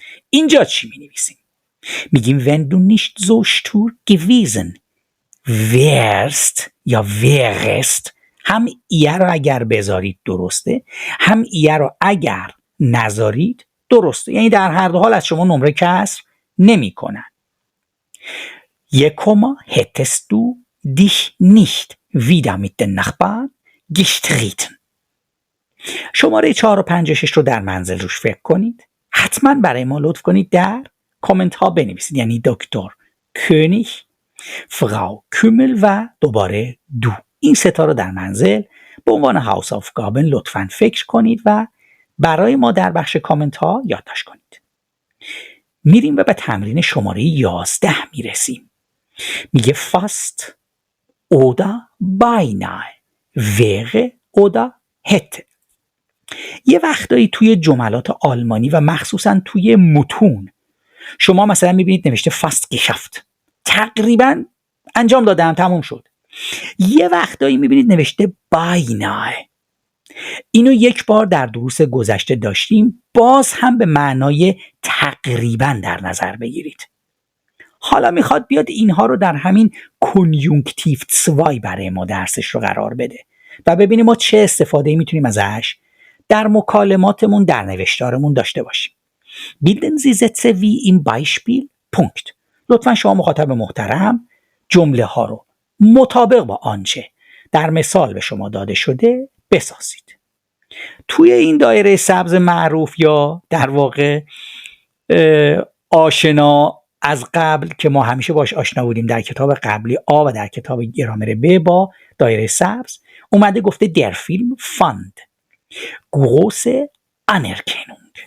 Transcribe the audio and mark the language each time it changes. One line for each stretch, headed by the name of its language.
Persian: اینجا چی می نویسیم؟ میگیم
German: wenn du nicht so stur gewesen wärst
Persian: یا wärst، هم ایه رو اگر بذارید درسته، هم ایه رو اگر نذارید درسته، یعنی در هر دو حال از شما نمره کسر نمی کنن.
German: hättest du dich nicht wieder mit den Nachbarn gestritten.
Persian: شماره 4 و 5 و 6 رو در منزل روش فکر کنید. حتما برای ما لطف کنید در کامنت ها بنویسید، یعنی دکتر کönig، فرau کümل و دوباره دو. این ستا رو در منزل به عنوان هاوساufgaben لطفاً فکر کنید و برای ما در بخش کامنت ها یادداشت کنید. میریم و به تمرین شماره 11 میرسیم.
German: میگه fast oder beinahe wäre oder hätte.
Persian: یه وقتایی توی جملات آلمانی و مخصوصا توی متون شما مثلا میبینید نوشته
German: fast geschafft،
Persian: تقریبا انجام دادم، تموم شد. یه وقتایی میبینید نوشته beinahe. اینو یک بار در دروس گذشته داشتیم، باز هم به معنای تقریبا در نظر بگیرید. حالا میخواد بیاد اینها رو در همین کنیونکتیو 2 برای ما درسش رو قرار بده و ببینیم ما چه استفاده میتونیم ازش در مکالماتمون در نوشتارمون داشته باشیم.
German: Bilden Sie Sätze wie im Beispiel. Punkt.
Persian: لطفا شما مخاطب محترم جمله ها رو مطابق با آنچه در مثال به شما داده شده بسازید. توی این دایره سبز معروف یا در واقع آشنا از قبل که ما همیشه باش آشنا بودیم در کتاب قبلی آ و در کتاب گرامر ب با دایره سبز، اومده گفته در فیلم
German: fand große Anerkennung.